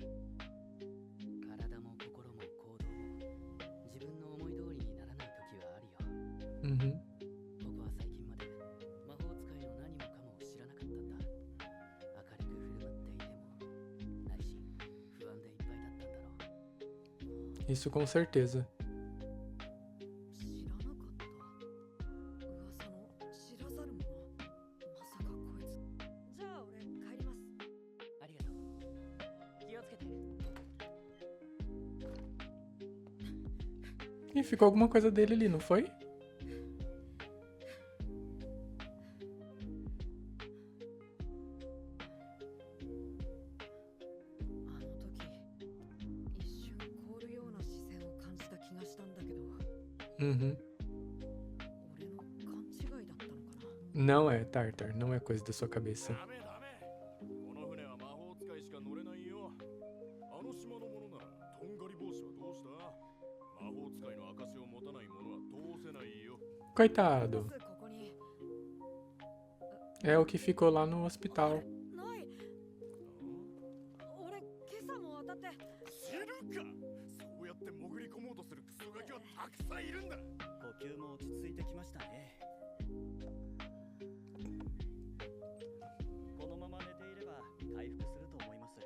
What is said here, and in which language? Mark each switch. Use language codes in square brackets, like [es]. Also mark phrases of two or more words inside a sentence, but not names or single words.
[ja] 体も心も行動も自分の思い通りにならない時はあるよ。 Uhum. 僕は最近まで魔法使いの何もかもを知らなかったんだ。明るく振る舞っていても内心不安でいっぱいだったんだろう。 [pt] Isso com certeza. [ja] 知らなかった。噂の知らざる者。まさかこいつ。じゃあ俺帰ります。ありがとう。気をつけて。 [pt] E ficou alguma coisa dele ali, não foi? [ja] あの時一瞬凍るような視線を感じた気がしたんだけど、 Uhum. 俺の勘違いだったのかな。 [pt] Não é, Tartar, não é coisa da sua cabeça. [ja] ダメダメ。この船は魔法使いしか乗れないよ。あの島のものならとんがり帽子はどうした？魔法使いの証を持たない者は通せないよ。 [pt] Coitado. [ja] まずここに [pt] É o que ficou lá no hospital. [ja] ない。俺今朝も渡って。知るか。そうやって潜り込もうとするクソガキはたくさんいるんだ。呼吸も落ち着いてきましたね。このまま寝ていれば回復すると思います。